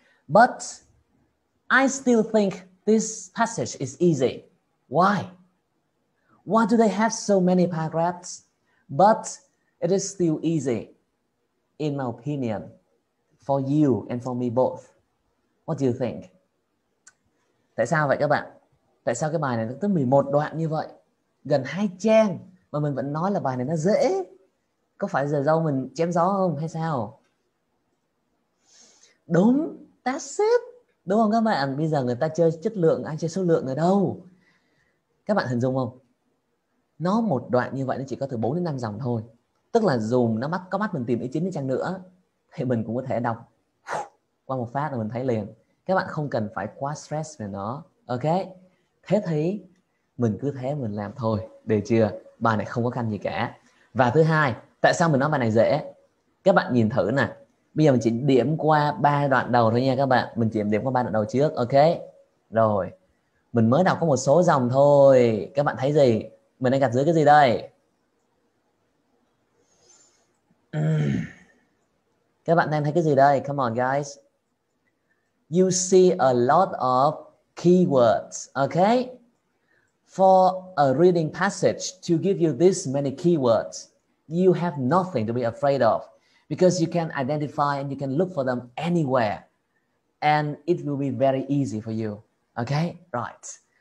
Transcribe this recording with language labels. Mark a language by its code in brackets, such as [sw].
[en] But I still think this passage is easy. Why? Why do they have so many paragraphs? But it is still easy, in my opinion, for you and for me both. What do you think? [vi] Tại sao vậy các bạn? Tại sao cái bài này nó tới 11 đoạn như vậy? Gần 2 trang mà mình vẫn nói là bài này nó dễ. Có phải giờ dâu mình chém gió không hay sao? Đúng, [en] that's it. [vi] Đúng không các bạn? Bây giờ người ta chơi chất lượng, ai chơi số lượng ở đâu? Các bạn hình dung không? Nó một đoạn như vậy nó chỉ có từ 4 đến 5 dòng thôi. Tức là dù nó có mắt mình tìm ý chính đi chăng nữa thì mình cũng có thể đọc qua một phát là mình thấy liền. Các bạn không cần phải quá stress về nó. Ok? Thế thì mình cứ thế mình làm thôi. Được chưa? Bài này không có khăn gì cả. Và thứ hai, tại sao mình nói bài này dễ? Các bạn nhìn thử nè. Bây giờ mình chỉ điểm qua 3 đoạn đầu thôi nha các bạn. Mình chỉ điểm qua 3 đoạn đầu trước. Ok? Rồi. Mình mới đọc có một số dòng thôi. Các bạn thấy gì? Mình đang gạch dưới cái gì đây? Các bạn đang thấy cái gì đây? [en] Come on guys. You see a lot of keywords, okay? For a reading passage to give you this many keywords, you have nothing to be afraid of because you can identify and you can look for them anywhere and it will be very easy for you, okay? Right.